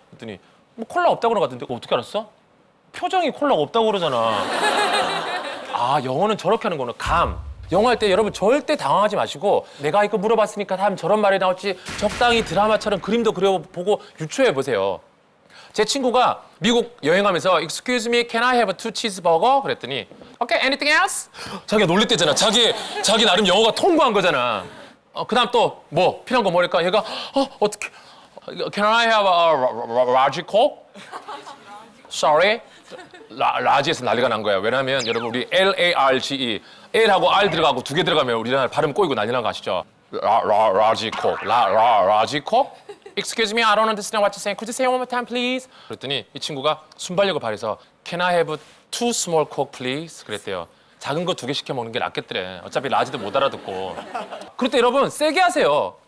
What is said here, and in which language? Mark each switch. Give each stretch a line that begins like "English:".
Korean: 했더니 뭐 콜라 없다고 그런 것 같은데 어떻게 알았어? 표정이 콜라가 없다고 그러잖아. 아, 영어는 저렇게 하는 거는 감. 영어 할 때 여러분 절대 당황하지 마시고 내가 이거 물어봤으니까 다음 저런 말이 나올지 적당히 드라마처럼 그림도 그려보고 유추해 보세요. 제 친구가 미국 여행하면서
English: Excuse me, can I have two cheeseburger?
Korean: 그랬더니
English: Okay, anything else?
Korean: 자기가 놀릴 때잖아. 자기 나름 영어가 통과한 거잖아. 그다음 또 뭐 필요한 거 뭐랄까? 얘가 어떻게
English: Can I have a large coke? Sorry.
Korean: 라지에서 난리가 난 거야. 왜냐면 여러분 우리 LARGE L하고 R 들어가고 두 개 들어가면 우리나라 발음 꼬이고 난리 난 거 아시죠? 라지 코크. 라지 코크?
English: Excuse me, I don't understand what you're saying. Could you say it one more time, please?
Korean: 그랬더니 이 친구가 순발력을 발휘해서
English: Can I have two small coke, please?
Korean: 그랬대요. 작은 거 두 개 시켜 먹는 게 낫겠더래. 어차피 라지도 못 알아듣고. 그럴 때 여러분 세게 하세요.